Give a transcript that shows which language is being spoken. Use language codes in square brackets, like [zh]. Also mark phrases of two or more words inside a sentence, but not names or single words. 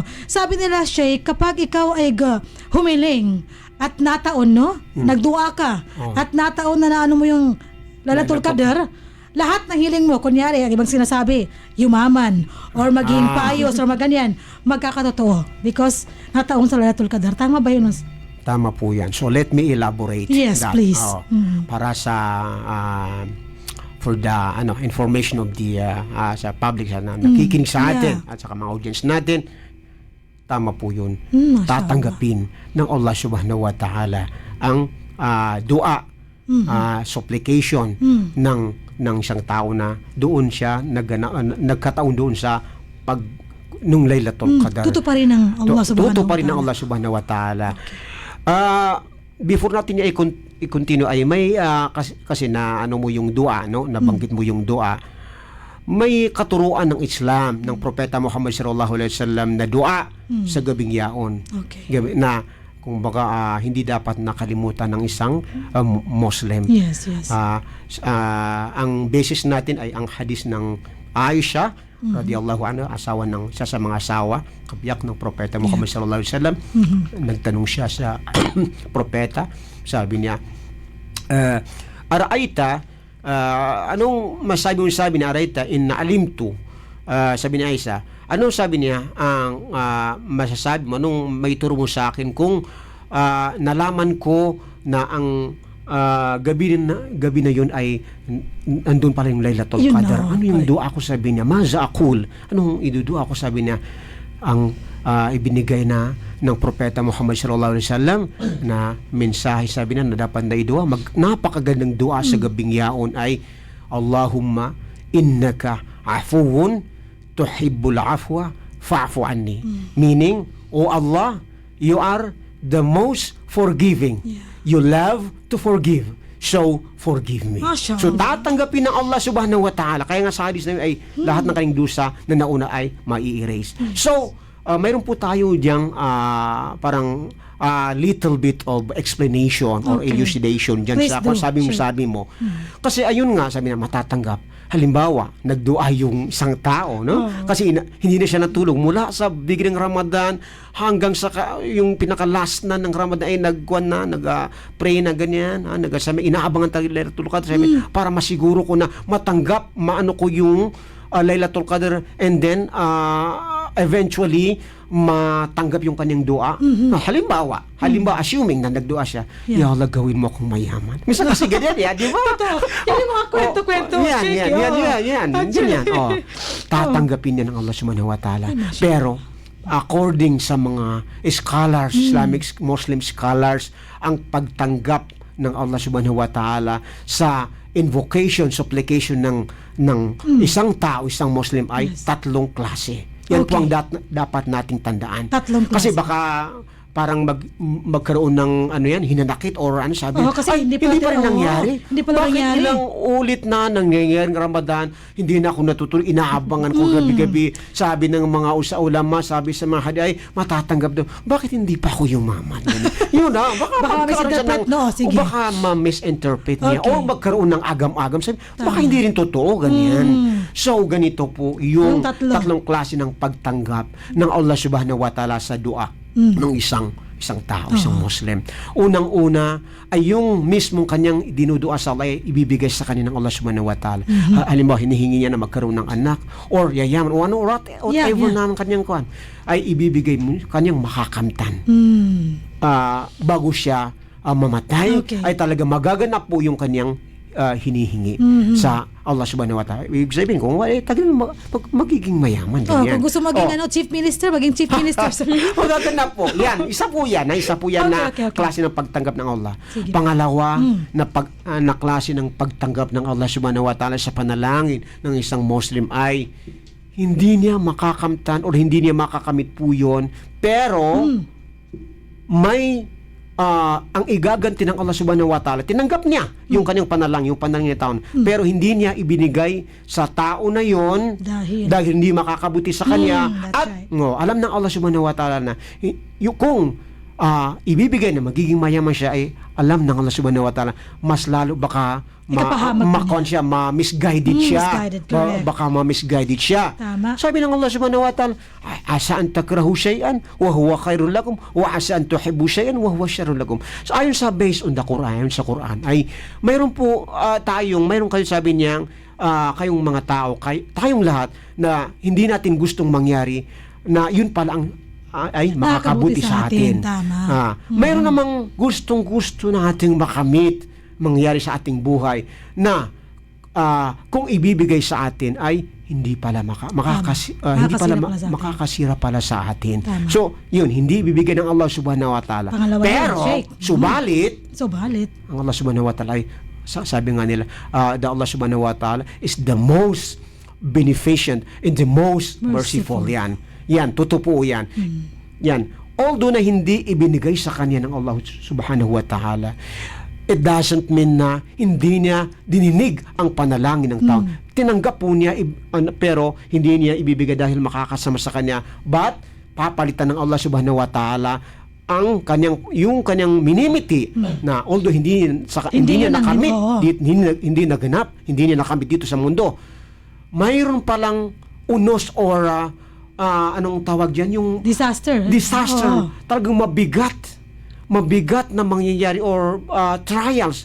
[tl] Sabi nila, Sheikh, kapag ikaw ay humiling at nataon, nagdua ka, at nataon na naano mo yung Lailatul Qadr, lahat ng hiling mo, kunyari, ang ibang sinasabi, yumaman, or maging paayos, or maganyan, magkakatotoo. Because nataon sa Lailatul Qadr. Tama ba yun? Tama po yan. [en] So let me elaborate. Yes, that. please. [tl] Para sa [en] for the information of the [tl] sa public na nakikinig sa atin at sa mga audience natin, tama po yun. Tatanggapin ng Allah [ar] سبحانه وتعالى [tl] ang dua, supplication ng isang tao na doon siya nagkataon doon sa nung Lailatul Qadr. Tutuparin ng Allah [ar] سبحانه وتعالى. [tl] Tutuparin ng Allah [ar] سبحانه وتعالى. [tl] Before natin i-continue ay may kasi na mo yung dua, nabanggit mo yung dua. May katuruan ng Islam ng propeta Muhammad [ar] صلى الله عليه وسلم [tl] na dua sa gabing yaon. Na kung baka hindi dapat nakalimutan ng isang Muslim. Yes. Ang basis natin ay ang hadis ng Aisha [ar] رضي الله عنها, [tl] asawa ng sa mga asawa, kabiyak ng propeta Muhammad [ar] صلى الله عليه وسلم. [tl] Nagtanong siya sa propeta, sabi niya, araita, anong masabi mo? Sabi niya, [ar] أرأيت إن علمت, [tl] sabi ni Aisha, ano sabi niya ang masasabi mo, anong may turo mo sa akin kung nalaman ko na ang gabi na yun ay andun pala yung Lailatul Qadr. Ano yung dua ko, sabi niya? [ar] ماذا أقول. [tl] Anong idudua ko, sabi niya? Ang ibinigay na ng propeta Muhammad [ar] صلى الله عليه وسلم [tl] na mensahe, sabi niya, na dapat na idua. Napakagandang dua sa gabing yaon ay [ar] اللهم إنك عفو تحب العفو فاعف عني. [en] Meaning, oh Allah, you are the most forgiving. You love to forgive. So, forgive me. So, [tl] tatanggapin ng Allah [ar] سبحانه وتعالى. [tl] Kaya nga sa hadis na yun ay lahat ng kanyang dusa na nauna ay mai-erase. So, mayroon po tayo diyang parang [en] little bit of explanation [tl] or Okay. elucidation dyan [en] Please [tl] sa [en] do. [tl] kung sabi mo. Kasi ayun nga, sabi na matatanggap. Halimbawa, nagdua yung isang tao, no? Kasi hindi na siya natulog mula sa beginning Ramadan hanggang sa yung pinaka-last na ng Ramadan ay nag-pray na ganyan, sabi, inaabangan tayo Laylatul Qadr, sabi, para masiguro ko na matanggap, maano ko yung Laylatul Qadr, and then eventually matanggap yung kanyang dua. Halimbawa, assuming na nagdua siya, [ar] يا الله, [tl] gawin mo akong mayaman. Minsan kasi ganyan, di ba? Yan yung mga kwento-kwento. Yan. Tatanggapin niya ng Allah [ar] سبحانه وتعالى. [tl] Pero, according sa mga scholars, [en] Islamic Muslim scholars, [tl] ang pagtanggap ng Allah [ar] سبحانه وتعالى [tl] sa invocation, supplication ng isang tao, isang Muslim ay tatlong klase. Yan po ang dapat nating tandaan. Tatlong klase. Kasi baka parang magkaroon ng hinanakit or sabi, kasi hindi pa rin nangyari. Hindi pa Bakit nangyari. ilang ulit na nangyayari ng Ramadan, hindi na ako natutulog, inaabangan ko gabi-gabi. Sabi ng mga ulama, sabi sa mga hadi, ay matatanggap daw. Bakit hindi pa ako yumaman? Yun na, baka misinterpret, no? Sige. O baka ma-misinterpret niya. O magkaroon ng agam-agam. Sabi, baka hindi rin totoo, ganyan. So, ganito po yung tatlong klase ng pagtanggap ng Allah [ar] سبحانه وتعالى [tl] sa dua ng isang tao, isang Muslim. Unang-una ay yung mismong kanyang dinudua sa Allah ay ibibigay sa kanya ng Allah [ar] سبحانه وتعالى. [tl] Halimbawa, hinihingi niya na magkaroon ng anak or yayaman o whatever na ng kanyang kuhan, ay ibibigay mo kanyang makakamtan. Bago siya mamatay, ay talaga magaganap po yung kanyang hinihingi sa Allah [ar] سبحانه وتعالى. [tl] Ibig sabihin kung magiging mayaman. Kung gusto maging [en] chief minister, [tl] maging [en] chief minister. [tl] Magaganap po. Yan, isa po yan na klase ng pagtanggap ng Allah. Sige. Pangalawa, na klase ng pagtanggap ng Allah [ar] سبحانه وتعالى [tl] sa panalangin ng isang Muslim ay hindi niya makakamtan or hindi niya makakamit po yun, pero may ang igaganti ng Allah [ar] سبحانه وتعالى, [tl] tinanggap niya yung kanyang panalangin ng taon, pero hindi niya ibinigay sa tao na yon dahil hindi makakabuti sa kanya. At alam ng Allah [ar] سبحانه وتعالى [tl] na kung ibibigay na magiging mayaman siya, ay alam ng Allah [ar] سبحانه وتعالى, [tl] mas lalo baka ma-misguided siya. Baka ma-misguided siya. Tama. Sabi ng Allah [ar] سبحانه وتعالى, عسى أن تكرهوا شيئا وهو خير لكم وعسى أن تحبوا شيئا وهو شر لكم. [tl] So ayon sa [en] based on the Quran, [tl] sa Quran ay mayroon po mayroon kayo sabi niya kayong mga tao, tayong lahat na hindi natin gustong mangyari na yun pala ang ay makakabuti sa atin. Tama. Mayroon namang gustong-gusto nating makamit, mangyari sa ating buhay na kung ibibigay sa atin ay hindi pala makakasira pala sa atin. Tama. So, yun, hindi ibibigay ng Allah [ar] سبحانه وتعالى. [tl] Pangalawa, pero, subalit, ang Allah [ar] سبحانه وتعالى [tl] ay, sabi nga nila, [en] the Allah [ar] سبحانه وتعالى [en] is the most beneficent and the most merciful. [tl] Yan, totoo po yan. Yan. Although na hindi ibinigay sa kanya ng Allah [ar] سبحانه وتعالى, [en] it doesn't mean [tl] na hindi niya dininig ang panalangin ng tao. Tinanggap po niya, pero hindi niya ibibigay dahil makakasama sa kanya. But, papalitan ng Allah [ar] سبحانه وتعالى [tl] ang yung kanyang minimiti na although hindi niya nakamit, hindi naganap, hindi niya nakamit dito sa mundo, mayroon palang unos or anong tawag dyan? Yung disaster. Talagang mabigat na mangyayari or trials.